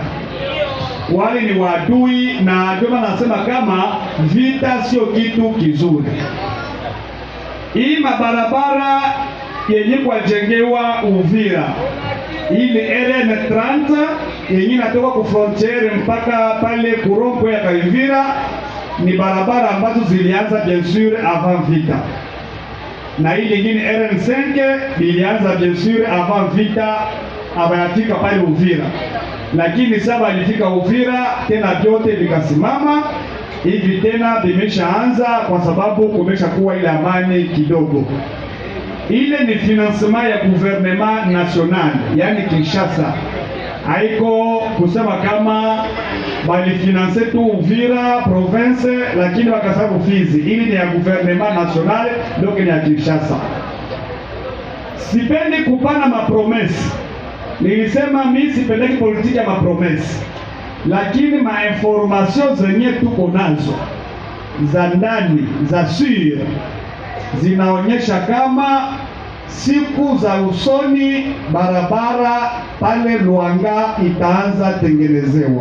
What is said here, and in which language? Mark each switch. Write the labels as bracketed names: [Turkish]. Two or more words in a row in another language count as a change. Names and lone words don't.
[Swahili] Wale ni wadui, na ndio maana nasema kama vita sio kitu kizuri. Hii mabarabara yenye kwajengewa Uvira, ile RN30 yenye natoka ku frontiere mpaka pale Kurompo ya Kaivira, ni barabara ambazo zilianza [French] bien sûr avant [Swahili] vita, na ile nyingine RN5 ilianza [French] bien sûr avant [Swahili] vita, abayafika pale Uvira. Lakini sasa alifika Uvira tena vyote vikasimama hivi, tena vimeshaanza kwa sababu kumeshakuwa ile amani kidogo. Ile ni financement ya [French] gouvernement national, [Swahili] yani Kinshasa. Haiko kusema kama balifinanse tu Uvira province lakini wakasabu Fizi. Ili ni ya [French] gouvernement national, [Swahili] donc ni ya Kinshasa. Sipendi kupana mapromesi. Nilisema mimi sipendeki politiki ya mapromesi, lakini mainformation zenye tuko nazo za ndani za sure zinaonyesha kama siku za usoni barabara pale Luanga itaanza tengenezewa.